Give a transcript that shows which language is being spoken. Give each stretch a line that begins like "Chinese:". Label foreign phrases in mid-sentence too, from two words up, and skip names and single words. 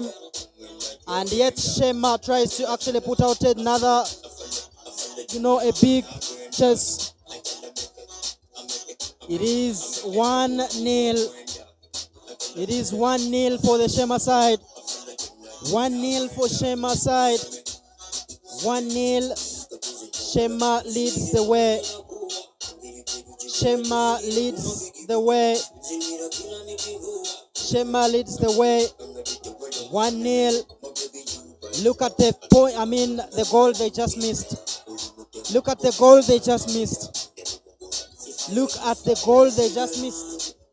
English: And yet Sheema tries to actually put out another, a big chase. It is 1-0. It is 1-0 for the Sheema side. 1-0 for Sheema side. 1-0. Sheema leads the way. Sheema leads the way. Sheema leads the way. 1-0. Look at the point, the goal they just missed. Look at the goal they just missed. Look at the goal they just missed.